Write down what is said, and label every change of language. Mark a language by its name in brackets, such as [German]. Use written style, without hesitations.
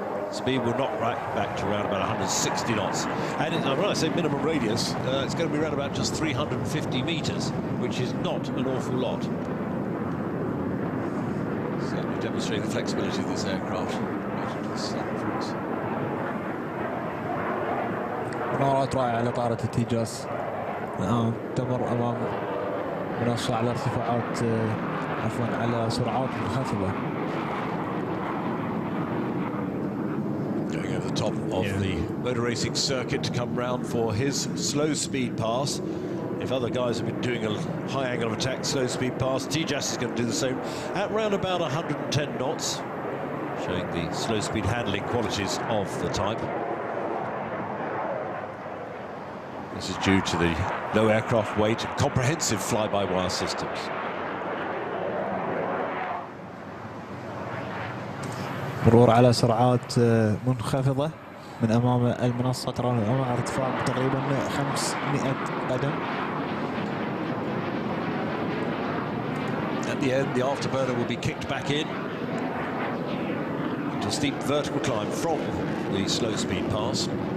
[English] Speed will knock right back to around about 160 knots. And when I say minimum radius, it's going to be around about just 350 meters, which is not an awful lot. Certainly demonstrating the flexibility of this aircraft. [Arabic] مناورات رائعة لطائرة التيجاس. الآن تمر أمام منصة على ارتفاعات عفوا على سرعات منخفضة. [English] Going over the top of the motor racing circuit to come round for his slow speed pass. If other guys have been doing a high angle of attack slow speed pass, Tejas is going to do the same at round about 110 knots, showing the slow speed handling qualities of the type. This is due to the low aircraft weight and comprehensive fly-by-wire systems. [Arabic] مرور على سرعات منخفضة من أمام المنصة، ترى أمام ارتفاع تقريبا 500 قدم. [English] At the end, the afterburner will be kicked back in into a steep vertical climb from the slow speed pass.